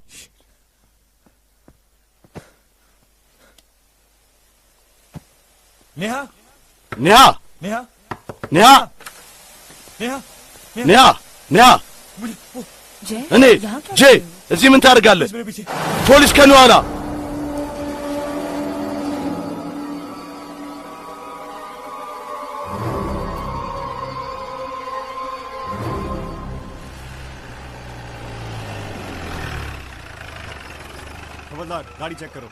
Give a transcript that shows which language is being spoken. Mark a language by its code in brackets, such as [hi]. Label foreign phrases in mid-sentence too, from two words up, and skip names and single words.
[hi] नेहा नेहा नेहा नेहा नेहा [am] नेहा नेहा እኔ ጄ እዚህ ምን ታደርጋለህ? ፖሊስ ከኔ ኋላ [hi] हवलदार गाड़ी चेक करो